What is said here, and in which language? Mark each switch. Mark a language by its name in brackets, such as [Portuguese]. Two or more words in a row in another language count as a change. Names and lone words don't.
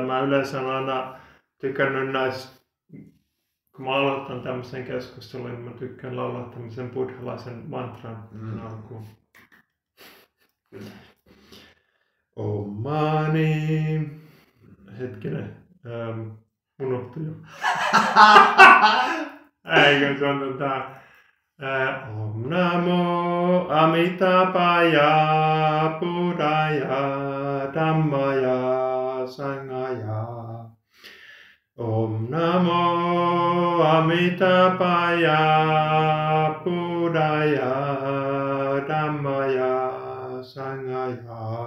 [Finnish] Mä yleensä olen aina tykännyt näistä, kun mä aloitan tämmöisen keskustelun, niin mä tykkään laulaa tämmöisen buddhalaisen mantran alkuun. Kyllä. [Sanskrit] ॐ मणि. [Finnish] Hetkinen. Unohtui jo. Eikö se on [Sanskrit] ॐ नमो अमिताभाय बुद्धाय धम्माय सङ्घाय. ॐ नमो अमिताभाय बुद्धाय धम्माय सङ्घाय.